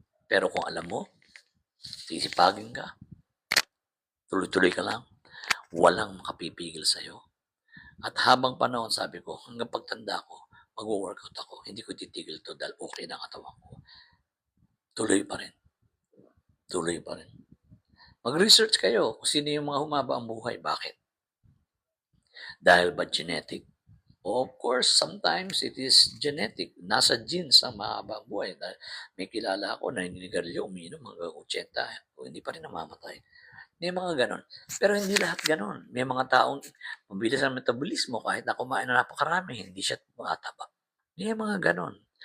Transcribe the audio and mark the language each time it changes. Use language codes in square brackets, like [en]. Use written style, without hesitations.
[tl] Pero kung alam mo, sisipagin ka, tuloy-tuloy ka lang, walang makapipigil sa'yo. At habang panahon, sabi ko, hanggang pagtanda ko, mag-workout ako. Hindi ko titigil to dahil okay na katawan ko. Tuloy pa rin. Tuloy pa rin. Mag-research kayo kung sino yung mga humaba ang buhay. Bakit? Dahil ba genetic? [en] Of course, sometimes it is genetic. [tl] Nasa genes ang mahaba ang buhay. May kilala ako na ninigarilyo, umiinom hanggang 80. Hindi pa rin namamatay. May mga ganon. Pero hindi lahat ganon. May mga taong mabilis ang metabolismo kahit na kumain na napakarami, hindi siya tumataba. May mga ganon.